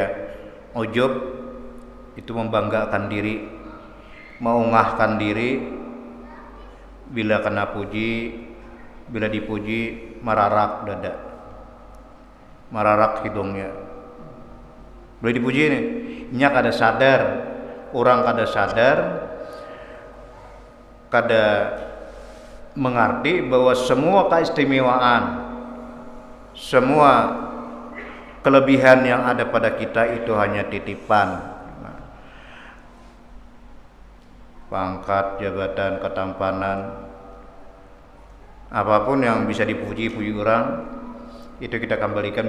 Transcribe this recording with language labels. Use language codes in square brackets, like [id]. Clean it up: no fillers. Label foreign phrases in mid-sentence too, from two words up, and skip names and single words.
[id] Ujub itu membanggakan diri, mengunggahkan diri. [bjn] Bila kena puji, bila dipuji, mararak dada, mararak hidungnya. Bila dipuji ini, nya kada sadar, orang kada sadar, kada mengerti bahwa semua keistimewaan, semua kelebihan yang ada pada kita itu hanya titipan. [id] Pangkat, jabatan, ketampanan, apapun yang bisa dipuji-puji orang, itu kita kembalikan.